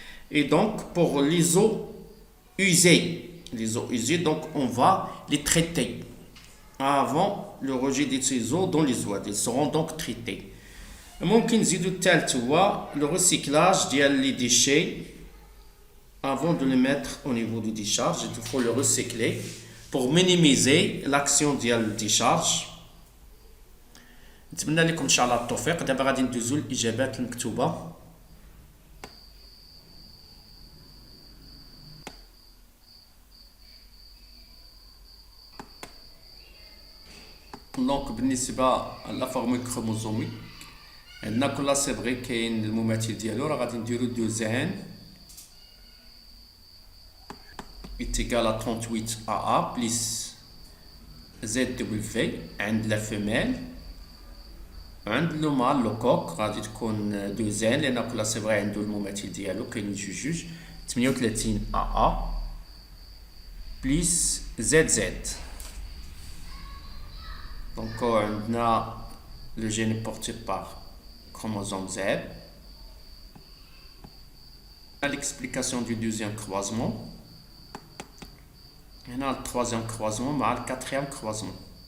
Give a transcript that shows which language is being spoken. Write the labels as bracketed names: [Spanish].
[French] Et donc pour les eaux usées, donc on va les traiter avant le rejet de ces eaux dans les ouades. Ils seront donc traités. [Arabic] ممكن نزيدو الثالث هو [French] le recyclage ديال les déchets avant de les mettre au niveau de décharge. Il faut le recycler pour minimiser l'action [Arabic] ديال الديشارج. نتمنى لكم ان شاء الله التوفيق. دابا غادي ندوزو الاجابات المكتوبه. دونك بالنسبه لا فورمول كروموزوميك عندنا كل سي فغي كاين المماثل ديالو، راه غادي نديرو [French] 2 n est égal à 38 AA plus ZW [Arabic] عند لا فيميل، عند لو مال لو كوك غادي تكون 2 n لان كل سي فغي عنده المماثل ديالو كاينين جوج 38 AA plus ZZ. [French] Donc on a le gène porté par chromosome Z. L'explication du deuxième croisement. On a le troisième croisement, mais le quatrième croisement.